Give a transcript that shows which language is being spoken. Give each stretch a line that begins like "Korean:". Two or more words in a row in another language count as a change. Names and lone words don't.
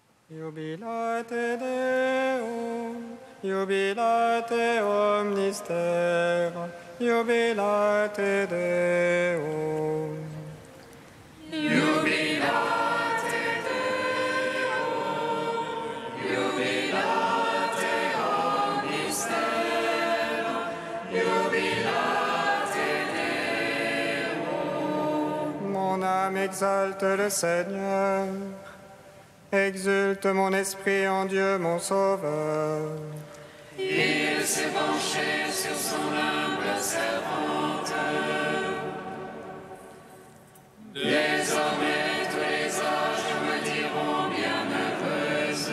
Latin: Jubilate Deo, jubilate omnister, jubilate Deo. Jubilate Deo, jubilate omnister, jubilate Deo.
French: Mon âme exalte le Seigneur. Exulte mon esprit en Dieu, mon Sauveur. Il s'est penché sur son humble servante. Désormais, tous les âges me diront bienheureuse.